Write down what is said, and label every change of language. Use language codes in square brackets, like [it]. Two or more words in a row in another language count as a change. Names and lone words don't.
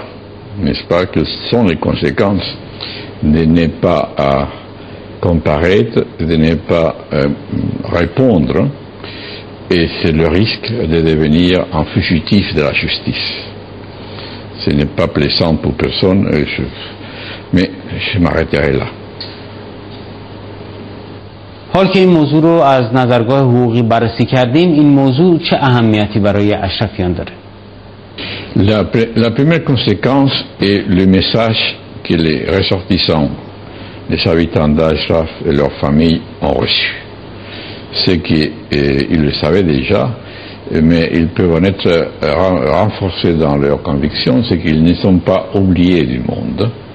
[fr] N'est-ce pas, que ce sont les conséquences de ne pas comparaître, de ne pas répondre, et c'est le risque de devenir un fugitif de la justice. Ce n'est pas plaisant pour personne, mais je m'arrêterai là. [fa] حال که این موضوع رو از نظرگاه حقوقی بررسی کردیم، این موضوع چه اهمیتی برای اشرفیان داره؟ [fr] La première conséquence est le message que les ressortissants, les habitants d'Ashraf et leurs familles ont reçu. C'est qu'ils le savaient déjà, mais ils peuvent en être renforcés dans leurs convictions, c'est qu'ils ne sont pas oubliés du monde.